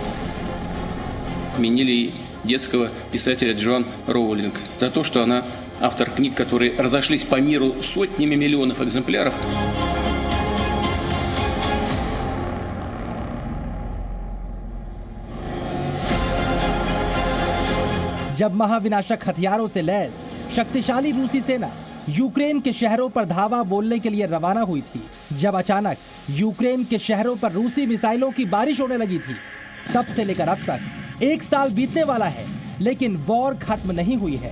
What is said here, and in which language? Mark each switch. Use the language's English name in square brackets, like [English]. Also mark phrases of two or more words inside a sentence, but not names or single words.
[Russian] Отменили детского писателя Джоан Роулинг за то, что она автор книг, которые разошлись по миру сотнями миллионов экземпляров. [Hindi] जब महाविनाशक हथियारों से लैस शक्तिशाली रूसी सेना यूक्रेन के शहरों पर धावा बोलने के लिए रवाना हुई थी, जब अचानक यूक्रेन के शहरों पर रूसी मिसाइलों की बारिश होने लगी थी, तब से लेकर अब तक एक साल बीतने वाला है, लेकिन वॉर खत्म नहीं हुई है।